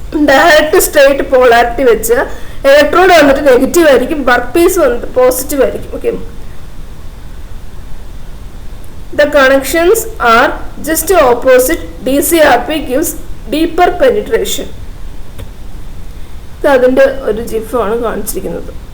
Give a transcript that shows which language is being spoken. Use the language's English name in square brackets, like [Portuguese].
[Malayalam] Direct straight polarity വെച്ച് electrode വന്നിട്ട് negative ആയിരിക്കും, വർക്ക് പീസ് വന്നിട്ട് പോസിറ്റീവ് ആയിരിക്കും. [English] Okay, the connections are just opposite. DCRP gives deeper penetration. [Malayalam] ഇത് അതിന്റെ ഒരു ജിഫാണ് കാണിച്ചിരിക്കുന്നത്.